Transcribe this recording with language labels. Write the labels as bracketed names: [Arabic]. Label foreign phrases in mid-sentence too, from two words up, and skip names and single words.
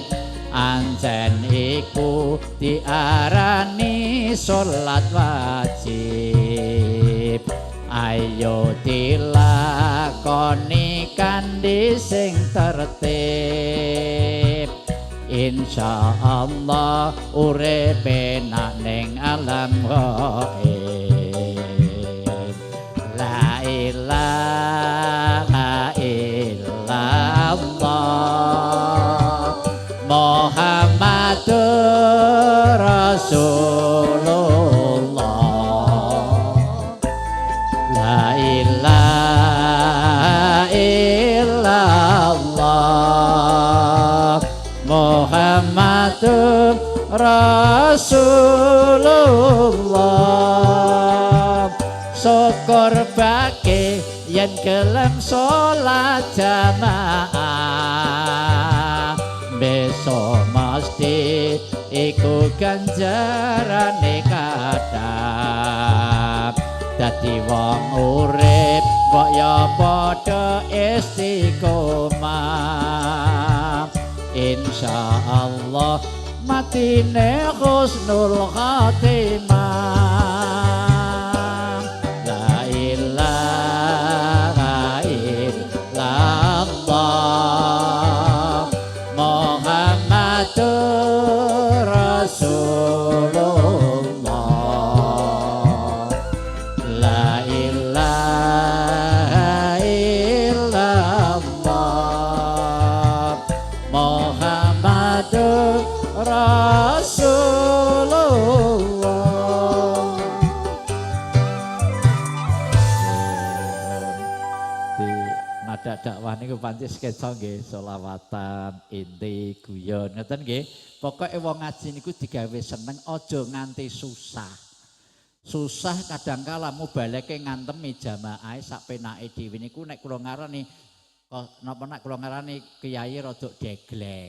[Javanese] Anjen iku diarani salat wajib. Ayo dilakoni kanthi sing tertib. Insyaallah urip enak ning alam ghaib. [Arabic] لا إله إلا الله محمد رسول الله. لا إله إلا الله محمد رسول الله. [Javanese] Syukur bake yen gelem salat jamaah. Besok mesti iku ganjarane kathah. Dadi wong urip kok ya padha istiqomah. Insyaallah matine [Arabic] حسن الخاتمة. لا إله إلا الله محمد رسول الله. لا إله إلا الله محمد رسول الله. [Javanese] Di nada dakwah niku pancen sketsa nggih, selawatan, inti, guyon ngoten nggih. Pokoke wong ngaji niku digawe seneng, aja nganti susah. Susah kadangkala mubaleke ngantemi jamaah sak penake dhewe niku nek kula ngarani napa nek kula ngarani kiai rada degleng.